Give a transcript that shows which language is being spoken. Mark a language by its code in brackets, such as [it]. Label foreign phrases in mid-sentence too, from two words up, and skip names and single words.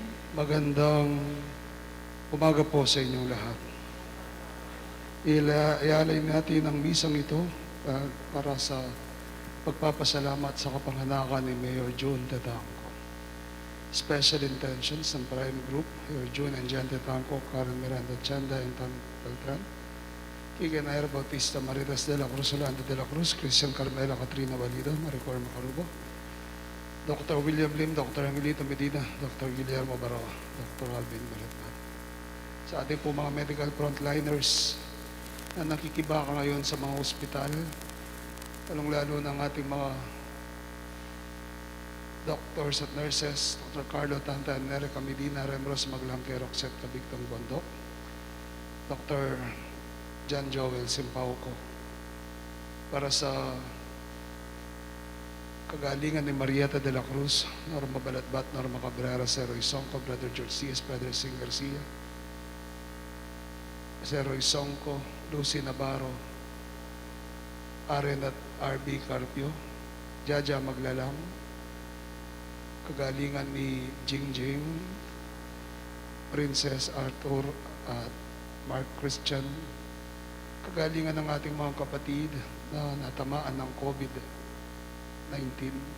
[tl] Magandang umaga po sa inyong lahat. Ialay natin ang misang ito para sa pagpapasalamat sa kapanganakan ni Mayor June Tatanco. [en] Special intentions [tl] ng Prime Group, Mayor June and Jan Tatanco, Karen Miranda Chanda, and Tan Beltran. Kigan Ayer Bautista, Maritas de la Cruz, Yolanda de la Cruz, Christian Carmela, Katrina Valido, Maricor Macarubo, Dr. William Lim, Dr. Angelito Medina, Dr. Guillermo Barawa, Dr. Alvin Balatman. Sa ating po mga [en] medical frontliners [tl] na nakikibaka ngayon sa mga ospital, lalong-lalo ng ating mga doctors at nurses, Dr. Carlo Tanta, Nerica Medina, Remros Maglangke, Roxette Cabictong Bondok, Dr. John Joel Simpauco, para sa kagalingan ni Marieta de la Cruz, Norma Balatbat, Norma Cabrera, Sir Roy Songco, Brother George Diaz, Brother Sing Garcia, Sir Roy Songco, Lucy Navarro, Aren at RB Carpio, Jaja Maglalang, kagalingan ni Jingjing, Princess Arthur at Mark Christian, kagalingan ng ating mga kapatid na natamaan ng COVID-19,